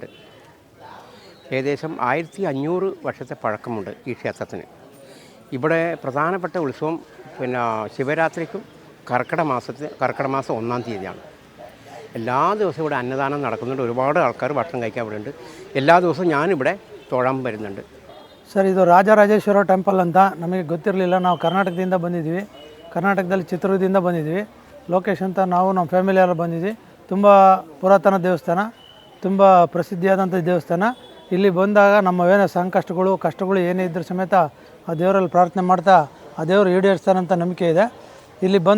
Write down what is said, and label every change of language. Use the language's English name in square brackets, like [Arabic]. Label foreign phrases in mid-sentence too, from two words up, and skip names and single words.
[Malayalam] ഏകദേശം 1500 വർഷത്തെ പഴക്കമുണ്ട് ഈ ക്ഷേത്രത്തിന്. ഇവിടെ പ്രധാനപ്പെട്ട ഉത്സവം ശിവരാത്രിക്കും കർക്കിടക മാസം 1-ാം തീയതിയാണ്. എല്ലാ ദിവസവും ഇവിടെ അന്നദാനം നടക്കുന്നുണ്ട്. ഒരുപാട് ಆಳ್ಕಾರು ഭക്ഷണം കഴിക്കാൻ ഇവിടെ ഉണ്ട്. എല്ലാ ദിവസവും ഞാനിവിടെ തൊഴാൻ വരുന്നുണ്ട്. [Kannada] ಸರ್, ಇದು ರಾಜರಾಜೇಶ್ವರ ಟೆಂಪಲ್ ಅಂತ ನಮಗೆ ಗೊತ್ತಿರಲಿಲ್ಲ. ನಾವು ಕರ್ನಾಟಕದಿಂದ ಬಂದಿದ್ವಿ. ಕರ್ನಾಟಕದಲ್ಲಿ ಚಿತ್ರದುರ್ಗದಿಂದ ಬಂದಿದ್ವಿ. ಲೋಕೇಶ್ ಅಂತ ನಾವು ನಮ್ಮ ಫ್ಯಾಮಿಲಿಯೆಲ್ಲ ಬಂದಿದ್ವಿ. ತುಂಬ ಪುರಾತನ ದೇವಸ್ಥಾನ, ತುಂಬ ಪ್ರಸಿದ್ಧಿಯಾದಂಥ ದೇವಸ್ಥಾನ. ಇಲ್ಲಿ ಬಂದಾಗ ನಮ್ಮವೇನೋ ಕಷ್ಟಗಳು ಏನೇ ಇದ್ದರೂ ಸಮೇತ ಆ ದೇವರಲ್ಲಿ ಪ್ರಾರ್ಥನೆ ಮಾಡ್ತಾ ಆ ದೇವರು ಈಡೇರಿಸ್ತಾರಂತ ನಂಬಿಕೆ ಇದೆ.